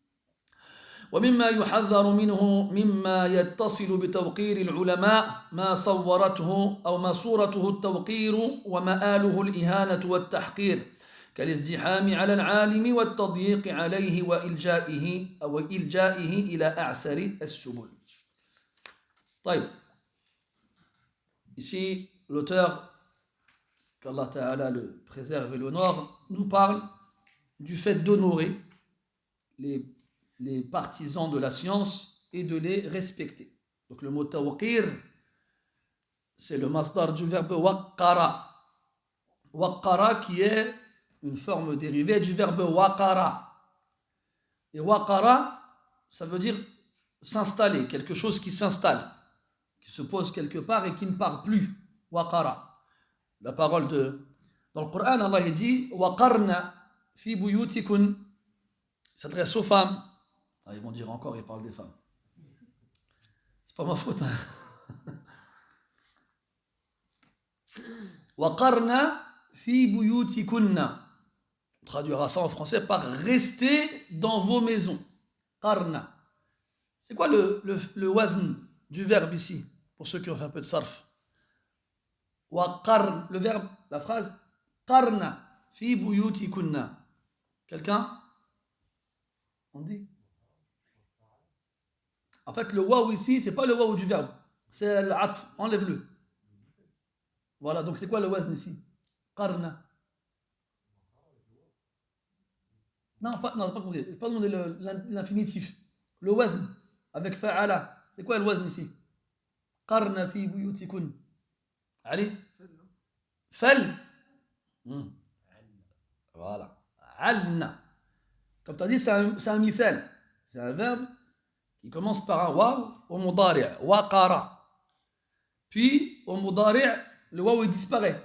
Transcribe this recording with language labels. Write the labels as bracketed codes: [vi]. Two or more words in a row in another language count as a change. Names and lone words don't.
[ar] ومما يحذر منه مما يتصل بتوقير العلماء ما صورته التوقير ومآله الإهانة والتحقير، كالازدحام على العالم والتضييق عليه وإلجائه إلى أعسر السبل. طيب. [fr] Ici, l'auteur, qu'Allah Ta'ala le préserve et l'honore, nous parle du fait d'honorer les partisans de la science et de les respecter. Donc le mot tawqir, c'est le masdar du verbe waqqara. Waqqara qui est une forme dérivée du verbe waqara. Et waqara, ça veut dire s'installer, quelque chose qui s'installe, qui se pose quelque part et qui ne part plus. Waqara. La parole dans le Coran, Allah dit [ar] وقرن في بيوتكن. [fr] Il s'adresse aux femmes. Ah, ils vont dire encore, il parle des femmes. C'est pas ma faute. [ar] وقرن في بيوتكن. [fr] On traduira ça en français par rester dans vos maisons. Qarna. C'est quoi le wazn du verbe ici, pour ceux qui ont fait un peu de sarf? Waqarn, le verbe, la phrase [ar] قرن في بيوتكن. [fr] Quelqu'un? On dit? En fait, le waouh ici, c'est pas le waouh du verbe, c'est l'atf, enlève-le. Voilà, donc c'est quoi le wazn ici? Qarna. Non, pas compris. Pas demander l'infinitif. Le wazn, avec fa'ala. C'est quoi le wazn ici? [ar] قرن في بيوتكن. [fr] Allez. Fal. Voilà. Alna. Comme tu as dit, c'est un mithal. C'est un verbe qui commence par un waw au mudari'. Waqara. Puis, au mudari', le waw il disparaît.